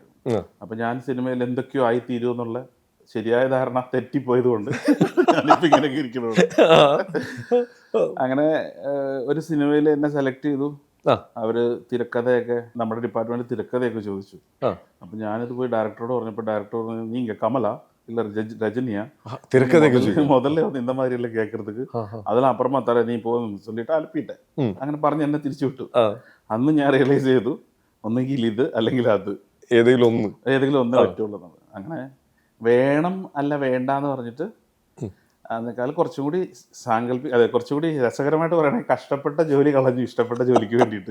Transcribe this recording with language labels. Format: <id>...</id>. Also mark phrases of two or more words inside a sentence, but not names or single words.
<ml>അപ്പൊ ഞാൻ സിനിമയിൽ എന്തൊക്കെയോ ആയി തീരും എന്നുള്ള ശരിയായ ധാരണ തെറ്റിപ്പോയത് കൊണ്ട് ഞാനിപ്പോ ഇങ്ങനെയൊക്കെ ഇരിക്കണുള്ളൂ. അങ്ങനെ ഒരു സിനിമയിൽ എന്നെ സെലക്ട് ചെയ്തു. അവര് തിരക്കഥയൊക്കെ, നമ്മുടെ ഡിപ്പാർട്ട്മെന്റ് തിരക്കഥയൊക്കെ ചോദിച്ചു. അപ്പൊ ഞാനിത് പോയി ഡയറക്ടറോട് പറഞ്ഞപ്പോ ഡയറക്ടർ പറഞ്ഞു,</ml> <ta>നീങ്ക കമല இல்ல ரஜினியா முதல்ல வந்து இந்த மாதிரி எல்லாம் கேட்கறதுக்கு அதெல்லாம் அப்புறமா தர நீ போதும் சொல்லிட்டு அனுப்பிட்டேன்.</ta> <ml>അങ്ങനെ പറഞ്ഞ് എന്നെ തിരിച്ചു വിട്ടു. അന്ന് ഞാൻ റിയലൈസ് ചെയ്തു, ഒന്നെങ്കിൽ ഇത് അല്ലെങ്കിൽ അത്, ഏതെങ്കിലും ഒന്നേ പറ്റുള്ളൂ. അങ്ങനെ വേണം അല്ല വേണ്ട എന്ന് പറഞ്ഞിട്ട് അതിനേക്കാൾ കുറച്ചും കൂടി കുറച്ചും കൂടി രസകരമായിട്ട് പറയണെങ്കിൽ കഷ്ടപ്പെട്ട ജോലി കളഞ്ഞു ഇഷ്ടപ്പെട്ട ജോലിക്ക് വേണ്ടിയിട്ട്.</ml>